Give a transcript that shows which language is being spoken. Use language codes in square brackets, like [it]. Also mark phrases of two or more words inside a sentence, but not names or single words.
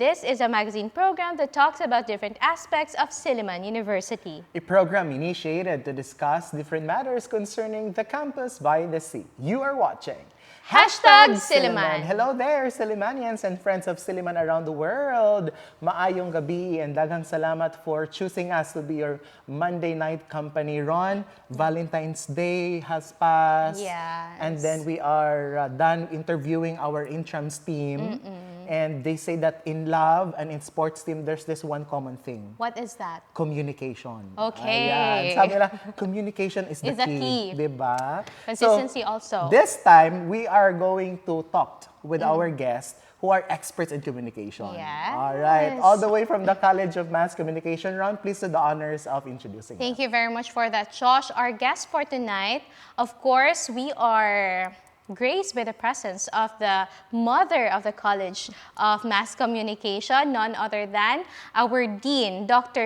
[en] This is a magazine program that talks about different aspects of Silliman University. A program initiated to discuss different matters concerning the campus by the sea. You are watching #Silliman. Hello there, Sillimanians and friends of Silliman around the world. [ceb] Maayong gabi [en] and [ceb] daghang salamat [en] for choosing us to be your Monday night company. Ron, Valentine's Day has passed. Yes. And then we are done interviewing our intrams team. And they say that in love and in sports team, there's this one common thing. What is that? Communication. Okay. [tl] Ayan. Sabi nila, [en] communication is the key. Diba? Consistency also. This time, we are going to talk with our guests who are experts in communication. Yes. All right. All the way from the College of Mass Communication. Ron, please do the honors of introducing Thank you very much for that, Josh. Our guest for tonight, of course, we are graced by the presence of the mother of the College of Mass Communication, none other than our Dean, Dr.